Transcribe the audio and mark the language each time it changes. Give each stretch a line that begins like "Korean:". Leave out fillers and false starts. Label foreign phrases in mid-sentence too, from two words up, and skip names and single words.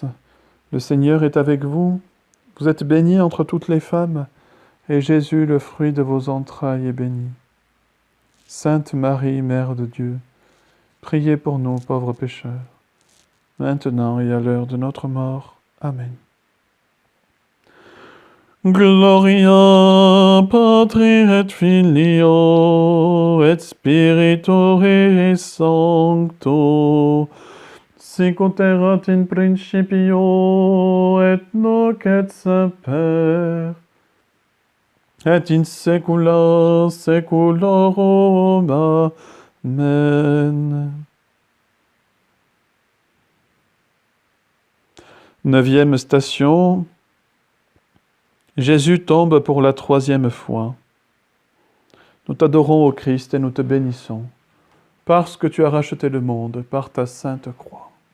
French: Le Seigneur est avec vous. Vous êtes bénie entre toutes les femmes, et Jésus, le fruit de vos entrailles, est béni. Sainte Marie, Mère de Dieu, priez pour nous pauvres pécheurs, maintenant et à l'heure de notre mort. Amen.
Latin: Gloria Patri et Filio et Spirituri Sancto, sicut erat in principio et nunc et semper, et in saecula saeculorum.
French: Amen. Neuvième station. Jésus tombe pour la 3e fois. Nous t'adorons, ô Christ, et nous te bénissons, parce que tu as racheté le monde par ta sainte croix.